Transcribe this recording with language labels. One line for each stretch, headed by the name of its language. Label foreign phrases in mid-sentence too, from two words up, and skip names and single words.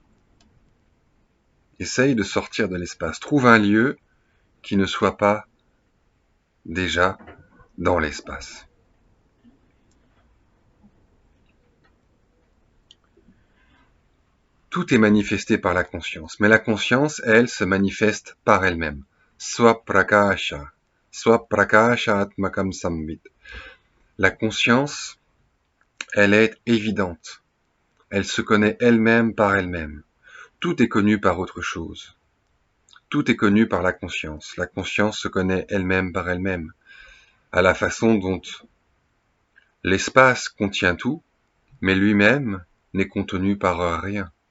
French: Essaye de sortir de l'espace. Trouve un lieu qui ne soit pas déjà dans l'espace. Tout est manifesté par la conscience, mais la conscience, elle, se manifeste par elle-même.
Sanskrit: स्वप्रकाश आत्मकं संवित्.
French: La conscience, elle est évidente. Elle se connaît elle-même par elle-même. Tout est connu par autre chose. Tout est connu par la conscience. La conscience se connaît elle-même par elle-même. À la façon dont l'espace contient tout, mais lui-même n'est contenu par rien.